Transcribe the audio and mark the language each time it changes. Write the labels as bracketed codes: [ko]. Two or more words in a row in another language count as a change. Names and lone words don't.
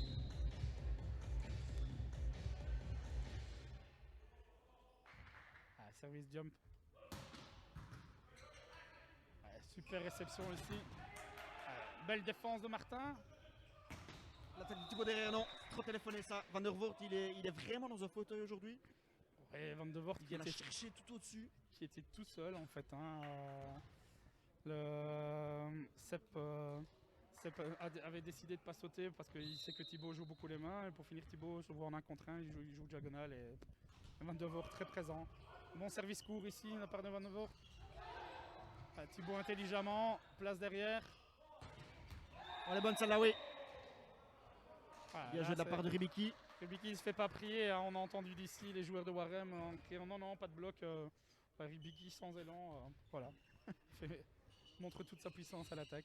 [fr] Service jump. Super réception ici. Belle défense de Martin. L'attaque de Thibaut derrière, non. Trop téléphoné ça. Van der Voort, il est vraiment dans un fauteuil aujourd'hui. Et Van de Voort Il vient chercher tout au-dessus. qui était tout seul en fait. Hein. Le Sepp avait décidé de ne pas sauter parce qu'il sait que Thibaut joue beaucoup les mains. Et pour finir, Thibaut se voit en 1 contre 1, il joue diagonale. Et Van de Voort très présent. Bon service court ici de la part de Van de Voort. Thibaut intelligemment, place derrière. On est bonne celle-là, oui. Voilà, Bien joué de la part de Ribiki. Ribiki ne se fait pas prier, hein. On a entendu d'ici les joueurs de Warem en criant non, pas de bloc. Ribiki sans élan, voilà. Montre toute sa puissance à l'attaque.